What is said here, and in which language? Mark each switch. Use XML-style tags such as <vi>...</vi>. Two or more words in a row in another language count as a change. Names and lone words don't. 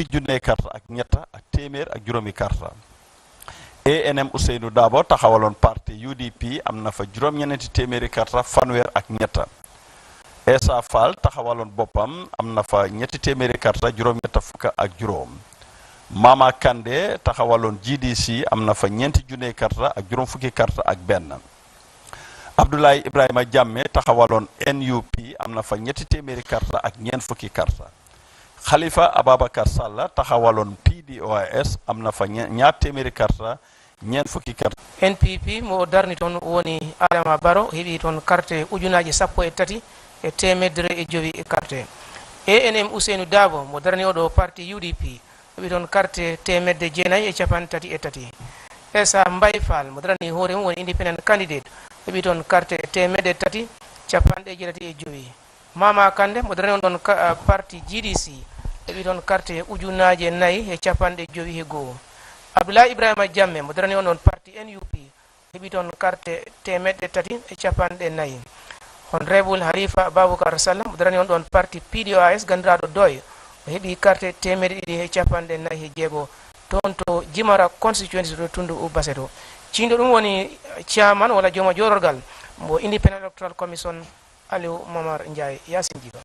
<wo>junne carte ak ñetta ak téeméer ak juróomi carte ANM Ousseynou Dabo taxawaloon parti UDP am na fa juróom-ñeneenti téeméeri carte fanweer ak ñetta Esa Fall taxawaloon boppam am na fa ñetti téeméeri carte juróom-ñetta fukk ak juróom Mama Kande taxawaloon GDC am na fa ñeenti junne carte ak juróom fukki carte ak benn Abdoulaye Ibrahima Jammeh taxawaloon NUP am na fa ñetti téeméeri karta ak ñeent fukki karta Khalifa Ababacar Sall taxawaloon PDOIS am na fa ñaar téeméeri karta ñeent fukki karta</wo> <ff>NPP mo darni toon woni Adama Barrow heɓi toon carte ujunaji 13 e temedere e jowi e carte ANM Ousseynou Dabo mo darni oɗo parti UDP heɓi toon carte temedde jeenayyi e capan tati e tati Essa Mbaye Fall mo darani hoore mum woni</ff> <en>independent candidate</en> <ff>heɓi toon carte temedde tati capanɗe jeetati e jowi Mama Kande mo darani on ɗon parti GDC heɓi toon carte ujunaji nayyi e capanɗe jowi e goho Abdoulaye Ibrahima Jammeh mo darani on ɗon parti NUP heɓi toon carte temedde tati e capanɗe nayyi Honorable Halifa Baboucar Sallah mo darani on ɗon parti PDOIS gandiraɗo Doy o heɓi carte temedde ɗiɗi e capanɗe nayyi e jeego toon to Jimara constituency to Tundu Basse to ciindo ɗum woni chairman walla jooma jororgal mo Independent Electoral Commission Aliou Momar Ndiaye Yasin Djiba</ff>